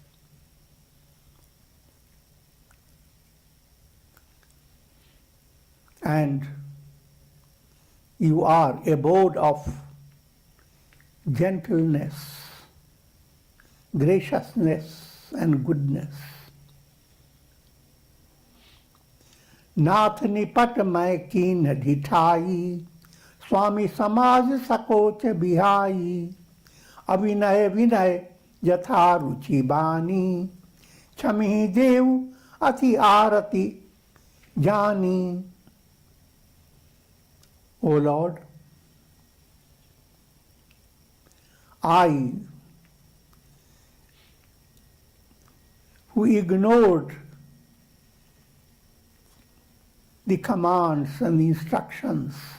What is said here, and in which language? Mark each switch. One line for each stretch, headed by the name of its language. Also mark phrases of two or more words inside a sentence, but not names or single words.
English: And you are abode of gentleness, graciousness, and goodness.
Awadhi: नाथ निपट मैं कीन ढिठाई, स्वामी समाज सकोच बिहाई, अविनय विनय यथा रुचि बानी, क्षमी देव अति आरती जानी.
English: O Lord, I, who ignored the commands and the instructions